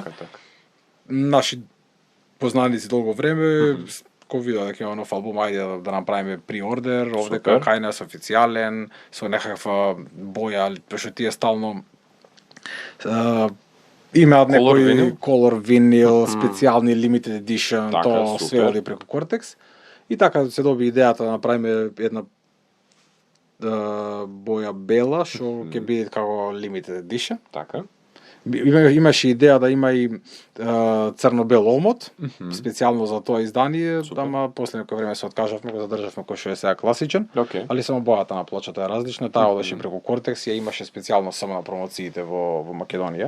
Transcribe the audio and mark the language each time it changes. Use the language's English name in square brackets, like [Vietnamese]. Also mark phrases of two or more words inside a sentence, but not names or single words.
[Macedonian] Наши познаници долго време, кога видеа дека има нов албум, ајде да направиме приордер, овде кај нас официјален, со некаква боја, пошто тие стално имаат некои [English] color vinyl, [Macedonian] специјални [English] limited edition, [Macedonian] тоа све оди преку Cortex. И така се доби идејата да направиме една боја бела, што ќе биде како [English] limited edition. [Macedonian] Така. Имаше идеја да има и црно-бел омот, специјално за тоа издание, ама после некој време се откажавме, го задржавме кој што е сега класичен, али само бојата на плочата е различна, таа одеше преку Кортекс и ја имаше специјално само на промоциите во Македонија.